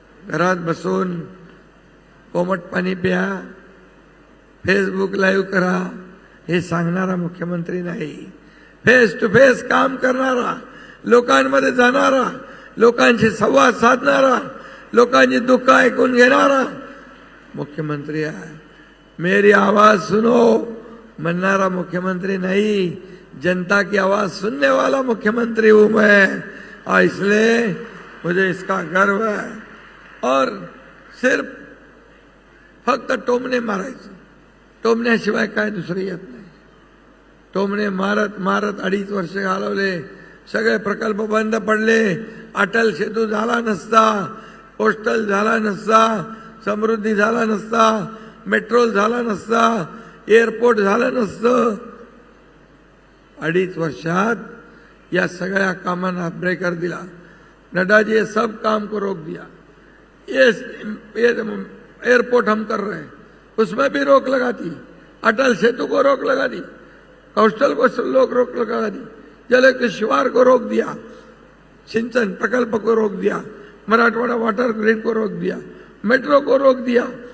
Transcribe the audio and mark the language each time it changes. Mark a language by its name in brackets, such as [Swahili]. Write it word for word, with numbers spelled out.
[Marathi] घरात बसून कोमट पाणी प्या, फेसबुक लाईव्ह करा हे सांगणारा मुख्यमंत्री नाही. फेस टू फेस काम करणारा, लोकांमध्ये जाणारा, लोकांशी संवाद साधणारा, लोकांची दुःख ऐकून घेणारा मुख्यमंत्री आहे. [Hindi] मेरी आवाज सुनो [Marathi] म्हणणारा [Hindi] मुख्यमंत्री नहीं, जनता की आवाज सुनने वाला मुख्यमंत्री हूं मैं, और इसलिए मुझे इसका गर्व है. और सिर्फ [Marathi] फक्त टोमणे मारायचं, टोमण्याशिवाय काय दुसरं येत नाही. टोमणे मारत मारत अडीच वर्ष घालवले, सगळे प्रकल्प बंद पडले. अटल सेतू झाला नसता, पोस्टल झाला नसता, समृद्धी झाला नसता, मेट्रोल झाला नसता, एअरपोर्ट झालं नसतं. अडीच वर्षात या सगळ्या कामांना ब्रेकर दिला. [Hindi] नड्डाजी ये सब काम को रोक दिया. ये एयरपोर्ट हम कर रहे हैं, उसमें भी रोक लगा दी. अटल सेतु को रोक लगा दी, कोस्टल को लोग रोक लगा दी, जल किश्वार को रोक दिया, सिंचन प्रकल्प को रोक दिया, मराठवाड़ा वाटर ग्रिड को रोक दिया, मेट्रो को रोक दिया.